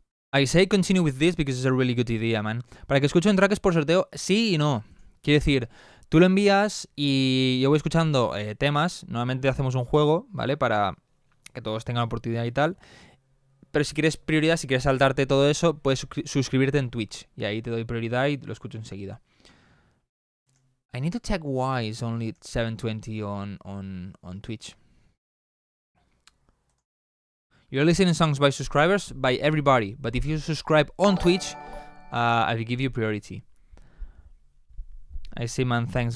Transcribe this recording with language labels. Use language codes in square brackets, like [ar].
[en] I say continue with this because it's a really good idea, man. [es] Para que escuchen trackes por sorteo, sí y no. Quiero decir, tú lo envías y yo voy escuchando temas. Normalmente hacemos un juego, ¿vale? Para que todos tengan oportunidad y tal. Pero si quieres prioridad, si quieres saltarte todo eso, puedes suscribirte en Twitch. Y ahí te doy prioridad y lo escucho enseguida. [en] I need to check why it's only 720 on Twitch. You're listening songs by subscribers, by everybody. But if you subscribe on Twitch, I will give you priority. I see, man, thanks.